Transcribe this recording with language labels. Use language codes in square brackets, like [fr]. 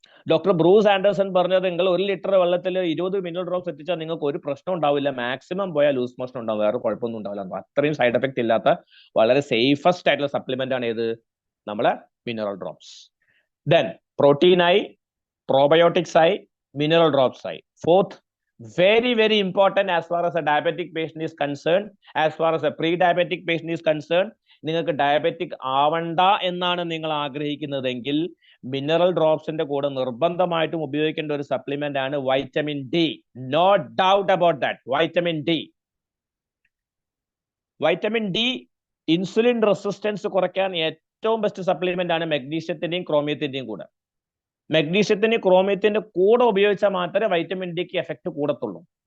[ml] Doctor Bruce Anderson പറഞ്ഞത് നിങ്ങൾ 1 litre വെള്ളത്തിൽ 20 മിനറൽ ഡ്രോപ്സ് എത്തിച്ചാൽ നിങ്ങൾക്ക് ഒരു പ്രശ്നം ഉണ്ടാവില്ല, മാക്സിമം പോയാൽ ലൂസ് മോഷൻ ഉണ്ടാവും, വേറെ കുഴപ്പമൊന്നും ഉണ്ടാവില്ല. അത്രയും സൈഡ് എഫക്ട് ഇല്ലാത്ത വളരെ സേഫസ്റ്റ് ആയിട്ടുള്ള സപ്ലിമെന്റ് ആണ് ഏത്, നമ്മളെ മിനറൽ ഡ്രോപ്സ്. ദെൻ പ്രോട്ടീനായി, പ്രോബയോട്ടിക്സ് ആയി, മിനറൽ ഡ്രോപ്സ് ആയി. [en] fourth, very very important as far as a diabetic patient is concerned, as far as a pre-diabetic patient is concerned, [ml] നിങ്ങൾക്ക് ഡയബറ്റിക് ആവണ്ട എന്നാണ് നിങ്ങൾ ആഗ്രഹിക്കുന്നതെങ്കിൽ മിനറൽ ഡ്രോപ്സിന്റെ കൂടെ നിർബന്ധമായിട്ടും ഉപയോഗിക്കേണ്ട ഒരു സപ്ലിമെന്റ് ആണ് vitamin D. [en] No doubt about that. [ml] Vitamin D. Vitamin D insulin resistance കുറയ്ക്കാൻ ഏറ്റവും ബെസ്റ്റ് സപ്ലിമെന്റ് ആണ് മഗ്നീഷ്യത്തിന്റെയും ക്രോമിയത്തിന്റെയും കൂടെ. മഗ്നീഷ്യത്തിന് ക്രോമിയത്തിന്റെ കൂടെ ഉപയോഗിച്ചാൽ മാത്രമേ വൈറ്റമിൻ ഡിക്ക് എഫക്ട് കൂടത്തുള്ളൂ.